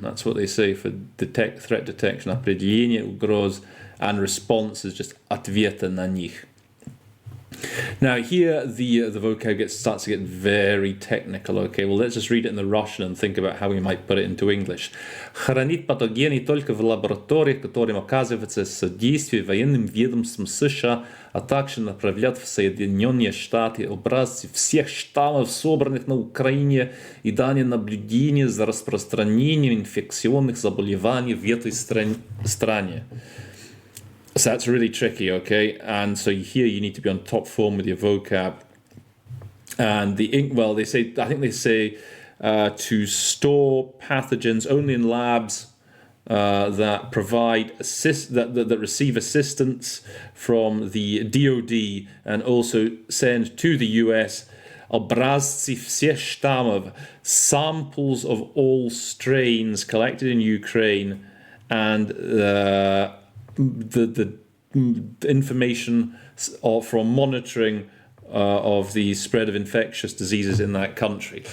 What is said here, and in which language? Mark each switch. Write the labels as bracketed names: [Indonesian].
[English] That's what they say for threat detection. [Russian] Определение угроз. [English] And response is just [Russian] ответа на них. [English] Now here the vocab starts to get very technical. Okay, well, let's just read it in the Russian and think about how we might put it into English. [Russian] Хранит патогены только в лабораториях, которым оказывается содействие военным ведомствам США, а также направлять в Соединенные Штаты образцы всех штаммов, собранных на Украине, и данные наблюдения за распространением инфекционных заболеваний в этой стране. [English] So that's really tricky, okay? And so here you need to be on top form with your vocab. And they say, I think they say to store pathogens only in labs that provide that receive assistance from the DoD, and also send to the US [Russian] obrazci всех штаммов, [English] samples of all strains collected in Ukraine, and the information from monitoring of the spread of infectious diseases in that country.